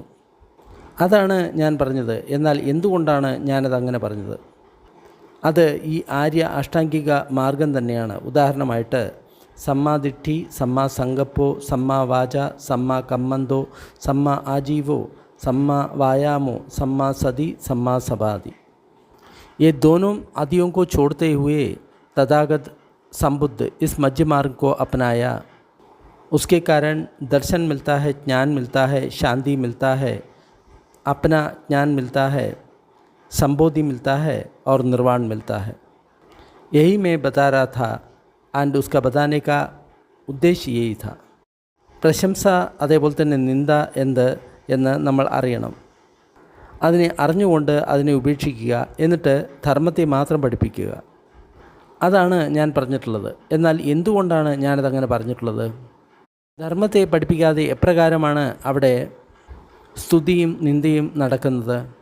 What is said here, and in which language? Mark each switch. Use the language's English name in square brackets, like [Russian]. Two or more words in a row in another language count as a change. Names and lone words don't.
[Malayalam] അതാണ് ഞാൻ പറഞ്ഞത്. എന്നാൽ എന്തുകൊണ്ടാണ് ഞാനതങ്ങനെ പറഞ്ഞത്? അത് ഈ ആര്യ അഷ്ടാംഗിക മാർഗം തന്നെയാണ്. [Pali] ഉദാഹരണമായിട്ട് സമ്മാ ദിഠി, സമ്മാ സങ്കപ്പോ, സമ്മാ വാച, സമ്മാ കമ്മന്തോ, സമ്മാ ആജീവോ, सम्मा वायामो, सम्मा सति, सम्मा समाधि। [Hindi] ये दोनों आदियों को छोड़ते हुए तथागत संबुद्ध इस मध्य मार्ग को अपनाया। उसके कारण दर्शन मिलता है, ज्ञान मिलता है, शांति मिलता है, अपना ज्ञान मिलता है, संबोधि मिलता है और निर्वाण मिलता है। यही मैं बता रहा था एंड उसका बताने का उद्देश्य यही था। [Malayalam] പ്രശംസ അതേപോലെ തന്നെ നിന്ദ എന്ന് നമ്മൾ അറിയണം. അതിനെ അറിഞ്ഞുകൊണ്ട് അതിനെ ഉപേക്ഷിക്കുക, എന്നിട്ട് ധർമ്മത്തെ മാത്രം പഠിപ്പിക്കുക. അതാണ് ഞാൻ പറഞ്ഞിട്ടുള്ളത്. എന്നാൽ എന്തുകൊണ്ടാണ് ഞാനതങ്ങനെ പറഞ്ഞിട്ടുള്ളത്? ധർമ്മത്തെ പഠിപ്പിക്കാതെ എപ്രകാരമാണ് അവിടെ സ്തുതിയും നിന്ദയും നടക്കുന്നത്?